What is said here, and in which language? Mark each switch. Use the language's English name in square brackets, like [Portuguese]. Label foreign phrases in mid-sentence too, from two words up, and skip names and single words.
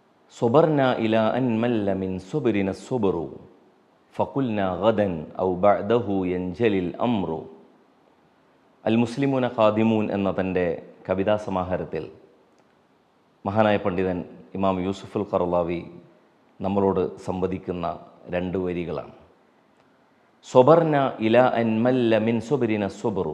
[Arabic] صبرنا إلى أن مل من صبرنا الصبر فقلنا غدا أو بعده ينجلي الأمر. [Malayalam] അൽ മുസ്ലിമൂന ഖാദിമൂൻ എന്ന തൻ്റെ കവിതാ സമാഹാരത്തിൽ മഹാനായ പണ്ഡിതൻ ഇമാം യൂസുഫുൽ ഖർളാവി നമ്മളോട് സംവദിക്കുന്ന രണ്ട് വരികളാണ്. [Arabic] صبرنا إلى أن مل من صبرنا الصبر.